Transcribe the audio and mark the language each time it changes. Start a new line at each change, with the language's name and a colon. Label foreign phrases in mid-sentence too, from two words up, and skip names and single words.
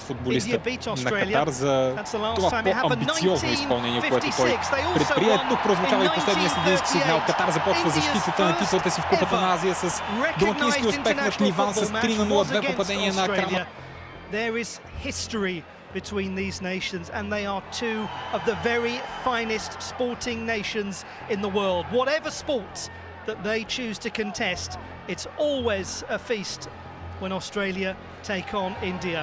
Bulgarian: футболиста на Катар за това по-амбициозно изпълнение, което той предприе. Тук прозвучава и последния съдийски сигнал. Катар започва защитата на титлата си в Купата на Азия с домакински успех над Ливан с 3-0, 2 попадения на Акрама.
English: Between these nations, and they are two of the very finest sporting nations in the world. Whatever sport that they choose to contest, it's always a feast when Australia take on India.